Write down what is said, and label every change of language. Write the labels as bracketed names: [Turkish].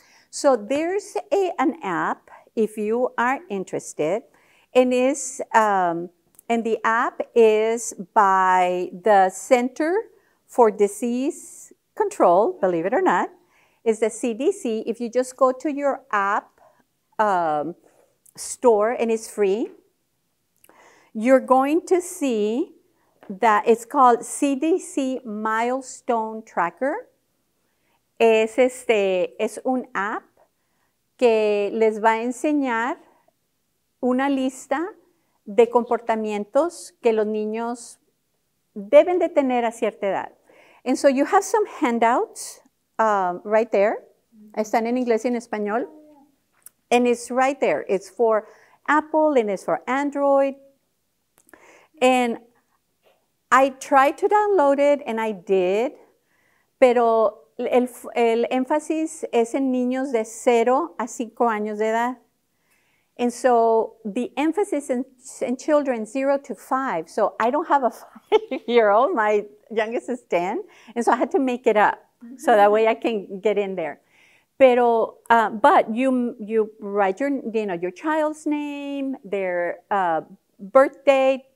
[English] So there's an app if you are interested, and the app is by the Center for Disease Control, believe it or not, is the CDC. If you just go to your app store, and it's free, you're going to see that it's called CDC Milestone Tracker. [Spanish] Es un app que les va a enseñar una lista de comportamientos que los niños deben de tener a cierta edad. [English] And so you have some handouts right there. [Spanish] Están en inglés y en español. [English] And it's right there. It's for Apple and it's for Android. And I tried to download it, and I did, [Spanish] pero el énfasis es en niños de 0 a 5 años de edad. [English] And so the emphasis in children 0 to 5. So I don't have a 5-year-old. My youngest is 10. And so I had to make it up so that way I can get in there. [Spanish] Pero, [English] but you write your child's name, their birth date.